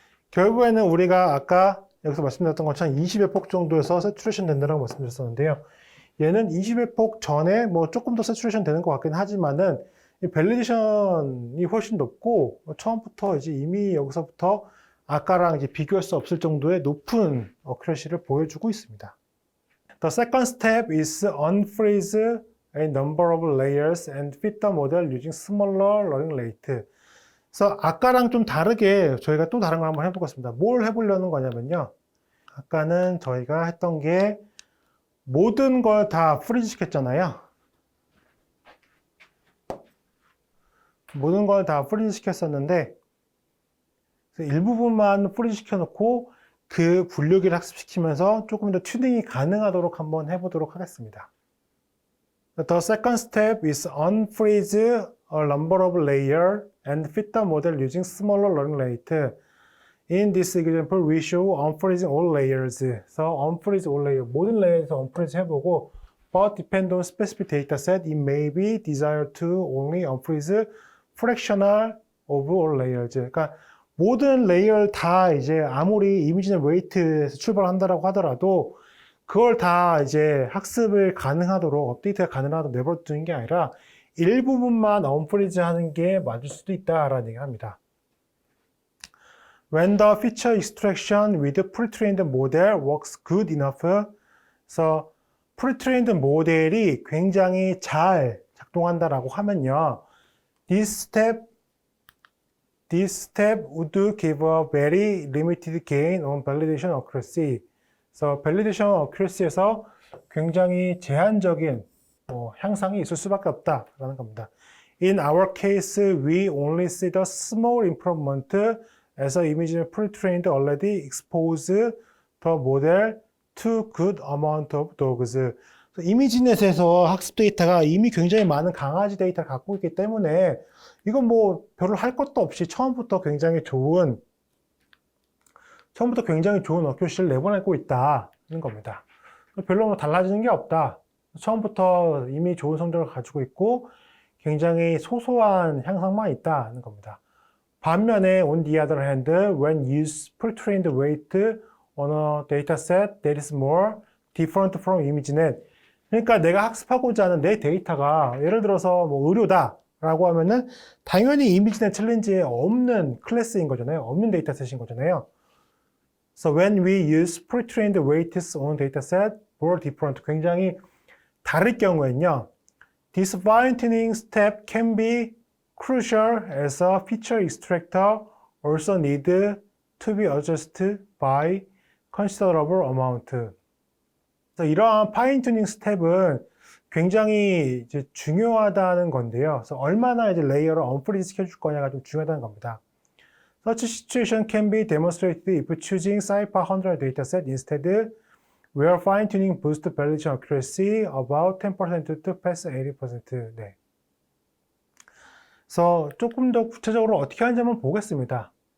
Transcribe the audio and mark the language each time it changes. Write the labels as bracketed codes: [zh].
[ko] 결국에는 우리가 아까 여기서 말씀드렸던 것처럼 20의 폭 정도에서 세츄레이션 된다고 말씀드렸었는데요. 얘는 20의 폭 전에 뭐 조금 더 세츄레이션 되는 것 같긴 하지만은 이 밸리데이션이 훨씬 높고 처음부터 이제 이미 여기서부터 아까랑 이제 비교할 수 없을 정도의 높은 어큐러시를 보여주고 있습니다. [en] The second step is unfreeze a number of layers and fit the model using smaller learning rate. [ko] 그래서 아까랑 좀 다르게 저희가 또 다른 걸 한번 해보겠습니다. 뭘 해보려는 거냐면요. 아까는 저희가 했던 게 모든 걸 다 프리즈 시켰잖아요. 모든 걸 다 프리즈 시켰었는데 일부분만 프리즈 시켜놓고 그 분류기를 학습시키면서 조금 더 튜닝이 가능하도록 한번 해보도록 하겠습니다. [en] The second step is unfreeze a number of layers and fit the model using smaller learning rate. In this example, we show unfreezing all layers. So unfreeze all layers. [ko] 모든 레이어에서 unfreeze 해보고 [en] but depend on specific data set, it may be desired to only unfreeze fractional of all layers. [ko] 그러니까 모든 레이어를 다 이제 아무리 이미지는 웨이트에서 출발한다라고 하더라도 그걸 다 이제 학습을 가능하도록 업데이트가 가능하도록 내버려두는 게 아니라 일부분만 언프리즈 하는 게 맞을 수도 있다라는 얘기를 합니다. [en] When the feature extraction with pre-trained model works good enough, [ko] 그래서 pre-trained 모델이 굉장히 잘 작동한다라고 하면요. [en] This step would give a very limited gain on validation accuracy. [ko] 그래서 validation accuracy에서 굉장히 제한적인 향상이 있을 수밖에 없다라는 겁니다. [en] In our case, we only see the small improvement as the image pre-trained already expose the model to good amount of dogs. [ko] 이미지넷에서 학습 데이터가 이미 굉장히 많은 강아지 데이터를 갖고 있기 때문에 이건 뭐 별로 할 것도 없이 처음부터 굉장히 좋은 어큐시를 내보내고 있다는 겁니다. 별로 뭐 달라지는 게 없다. 처음부터 이미 좋은 성적을 가지고 있고 굉장히 소소한 향상만 있다는 겁니다. 반면에 [en] on the other hand, when used pre-trained weight on a dataset that is more different from ImageNet. [ko] 그러니까 내가 학습하고자 하는 내 데이터가 예를 들어서 뭐 의료다 라고 하면은 당연히 ImageNet 챌린지에 없는 클래스인 거잖아요. 없는 데이터셋인 거잖아요. [en] So when we use pre-trained weights on dataset more different, [ko] 굉장히 다를 경우에는요. [en] This fine-tuning step can be crucial as a feature extractor also need to be adjusted by considerable amount. [ko] 그래서 이러한 파인튜닝 스텝은 굉장히 이제 중요하다는 건데요. 그래서 얼마나 이제 레이어를 언프리즈 시켜줄 거냐가 좀 중요하다는 겁니다. [en] Such situation can be demonstrated if choosing CIPA 100 dataset instead, where fine-tuning boosts validation accuracy about 10% to pass 80%. [ko] 네. 그래서 조금 더 구체적으로 어떻게 하는지 한번 보겠습니다.